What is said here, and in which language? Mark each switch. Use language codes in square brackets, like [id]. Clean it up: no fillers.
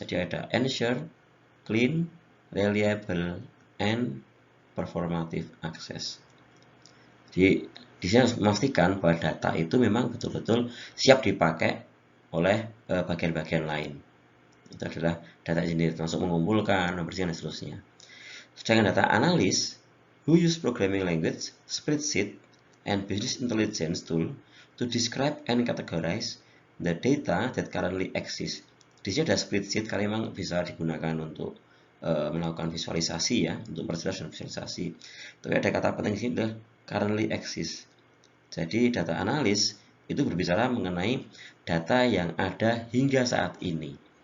[id] Jadi ada [en] ensure, clean, reliable, and performative access. [id] Jadi di sini harus memastikan bahwa data itu memang betul-betul siap dipakai oleh bagian-bagian lain. Itu adalah data engineer, termasuk mengumpulkan, membersihkan, dan seterusnya. Sedangkan data analis, [en] who use programming language, spreadsheet, and business intelligence tool to describe and categorize the data that currently exists. [id] Di sini ada spreadsheet karena memang bisa digunakan untuk melakukan visualisasi ya, untuk memperjelas dan visualisasi. Tapi ada kata penting di sini adalah [en] currently exists. [id] Jadi data analis itu berbicara mengenai data yang ada hingga saat ini.